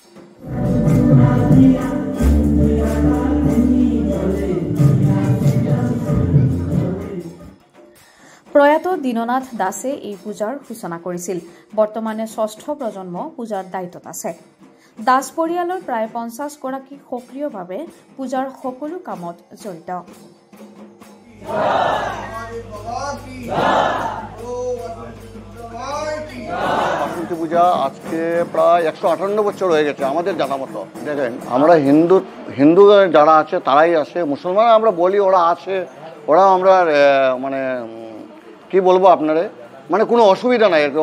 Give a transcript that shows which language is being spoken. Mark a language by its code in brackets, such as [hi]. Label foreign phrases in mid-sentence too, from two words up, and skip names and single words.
[as] প্ৰয়াত দীননাথ দাসে এই পূজাৰ সূচনা কৰিছিল। বৰ্তমানে ষষ্ঠ প্ৰজন্ম পূজাৰ দায়িত্বত আছে। দাস পৰিয়ালৰ প্ৰায় 50 গৰাকী সক্ৰিয়ভাৱে পূজাৰ সকলো কামত জড়িত। [bn] বাসন্তী পূজা আজকে প্রায় 158 বছর হয়ে গেছে আমাদের জানা মতো। দেখেন আমরা হিন্দু যারা আছে তারাই আসে, মুসলমান আমরা বলি ওরা আছে, ওরা আমরা মানে কি বলবো আপনারে, মানে কোনো অসুবিধা নাই আর কি।